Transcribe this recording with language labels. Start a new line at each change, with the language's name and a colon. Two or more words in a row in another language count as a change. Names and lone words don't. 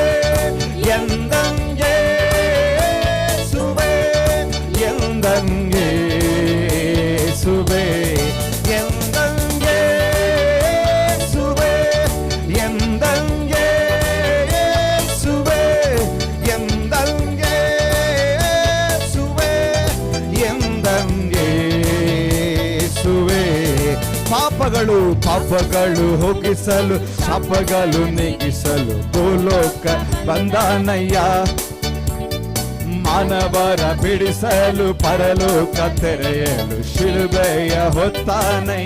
Tamil: எந்தன் இயேசுவே, எந்தன் இயேசுவே, எந்தன் இயேசுவே, எந்தன் இயேசுவே, எந்தன் இயேசுவே, எந்தன் இயேசுவே.
Kannada: ಪಾಪಗಳು ಹೋಗಿಸಲು ಶಾಪಗಳು ನೀಗಿಸಲು ಭೂಲೋಕ ಬಂದಾನಯ್ಯ, ಮಾನವರ ಬಿಡಿಸಲು ಪರಲೋಕ ತೆರೆಯಲು ಶಿಲುಬೆಯ ಹೊತ್ತಾನಯ್ಯ.